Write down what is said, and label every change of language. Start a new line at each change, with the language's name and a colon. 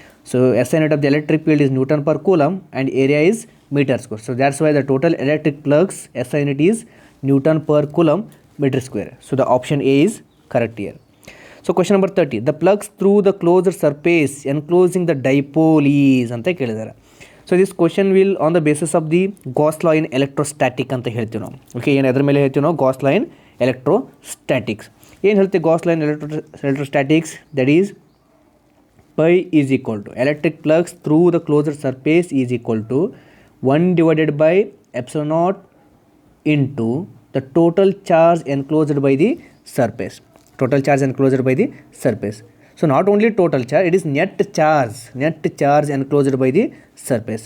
English: So SI unit of the electric field is Newton per coulomb and area is meter square. So that's why the total electric flux SI unit is Newton per coulomb meter square. So the option A is correct here. So question number 30. The flux through the closed surface enclosing the dipole is
Kannada: ಅಂತ ಕೇಳಿದ್ದಾರೆ.
English: so this question will on the basis of the Gauss law in electrostatic
Kannada: ಅಂತ ಹೇಳ್ತೀವಿ ನಾವು.
English: okay,
Kannada: ಏನು ಅದ್ರ ಮೇಲೆ ಹೇಳ್ತೀವಿ ನಾವು?
English: Gauss law in electrostatics.
Kannada: ಏನು ಹೇಳ್ತೀವಿ
English: Gauss law in electrostatics? That is phi is equal to electric flux through the closed surface is equal to 1 divided by epsilon naught into the total charge enclosed by the surface. Total charge enclosed by the surface. So not only total charge, it is net charge enclosed by the surface.